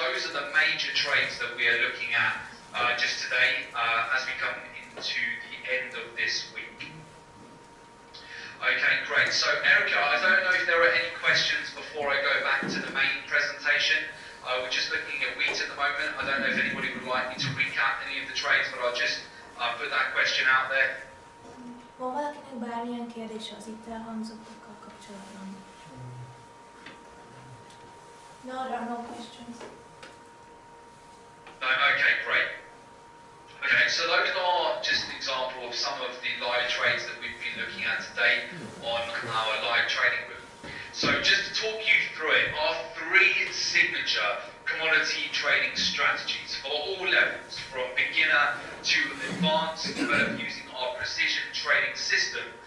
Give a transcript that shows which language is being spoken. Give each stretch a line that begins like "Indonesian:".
English: Those are the major trades that we are looking at just today as we come into the end of this week. Okay, great. So Erica, I don't know if there are any questions before I go back to the main presentation. We're just looking at wheat at the moment. I don't know if anybody would like me to recap any of the trades, but I'll just put that question out there.
Hungarian: Van valakinek bármilyen kérdése az itt elhangzottakkal kapcsolatban?
English: No, there are no questions. No, okay, great. Okay, so those are just an example of some of the live trades that we've been looking at today on our live trading group. So just to talk you through it, our 3 signature commodity trading strategies for all levels, from beginner to advanced, developed using our precision trading system.